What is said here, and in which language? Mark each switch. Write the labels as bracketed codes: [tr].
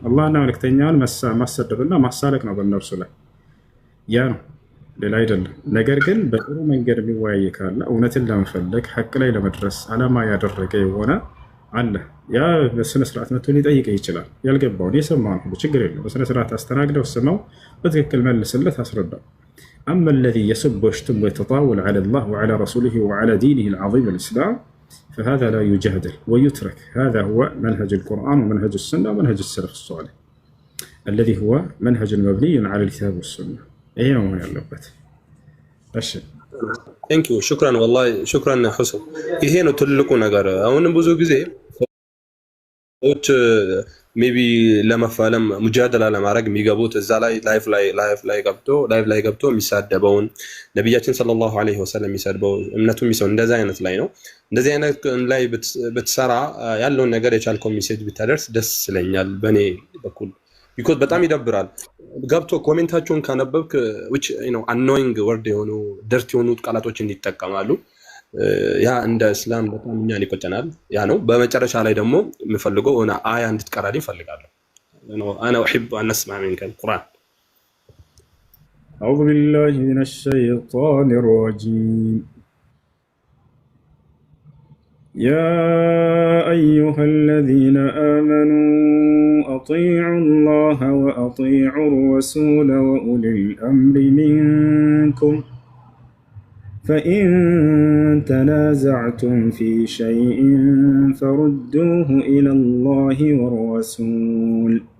[am] አላህና መልእክተኛውን ማሰደብና ማሳለቅ ነው በእነርሱ ላይ። ያ ነው ሌላ አይደለም። ነገር ግን በጥሩ መንገድ የሚወያይ ካለ እውነትን ለመፈለግ ሐቅ ላይ ለመድረስ ዓላማ ያደረገ የሆነ አለ። ያ በስነ ስርዓት መጥቶ ሊጠይቀህ ይችላል። ያልገባውን የሰማውን ሁሉ ችግር የለም በስነ ስርዓት አስተናግደው ስማው፣ በትክክል መልስለት፣ አስረዳው። [ar] أما الذي يسب ويشتم ويتطاول على الله وعلى رسوله وعلى دينه العظيم الإسلام فهذا لا يجادل ويترك. هذا هو منهج القرآن ومنهج السنة ومنهج السلف الصالح الذي هو منهج مبني على الكتاب والسنة. ايه هو ያለበት እሺ [en] ቴንክ ዩ [am] ሹክራን والله ሹክራን ሁሰን። ይሄ ነው ትልቁ ነገር። አሁን ብዙ ጊዜ ሰዎች ሜቢ ለመፋለም ሙጃደላ ለማድረግ የሚገቡት እዛ ላይ ላይፍ ላይ ገብቶ የሚሳደበውን ነብያችን ሰለላሁ ዐለይሂ ወሰለም የሚሰድበው እምነቱ የሚሰው እንደዛ አይነት ላይ ነው። እንደዚህ አይነት ላይ ብትሰራ ያለውን ነገር የቻልከው ሜሴጅ ብታደርስ ደስ ይለኛል በኔ በኩል። ቢኮዝ በጣም ይደብራል። ገብቶ ኮሜንታቸውን ካነበብክ [en] which you know annoying word [am] የሆኑ ደርት የሆኑ ቃላቶችን ይጠቀማሉ። ያ እንደ እስላም በጣም እኛን ይቆጨናል። ያ ነው። በመጨረሻ ላይ ደግሞ የምፈልገው እና አያ እንድትቀራልኝ ፈልጋለሁ። [ar] انا احب ان اسمع منك القران. أعوذ بالله من الشيطان الرجيم. يا أيها الذين آمنوا أطيعوا الله وأطيعوا الرسول وأولي الأمر منكم فإن تنازعتم في شيء فردوه إلى الله والرسول